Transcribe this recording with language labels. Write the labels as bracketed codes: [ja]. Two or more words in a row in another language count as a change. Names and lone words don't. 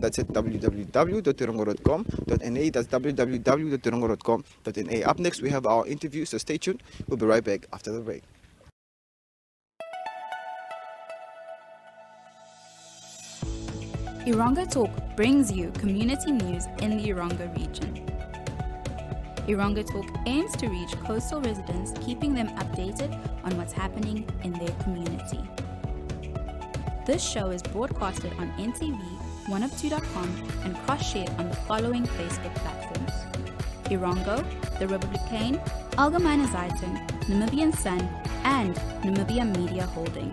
[en] That's at www.erongo.com.na. That's www.erongo.com.na. Up next, we have our interview, so stay tuned. We'll be right back after the break. Erongo Talk brings you community news in the Erongo region. Erongo Talk aims to reach coastal residents, keeping them updated on what's happening in their community. This show is broadcasted on NTV, 102.com, and cross-shared on the following Facebook platforms: Erongo, The Republican, Algemeine Zeitung, Namibian Sun, and Namibia Media Holdings.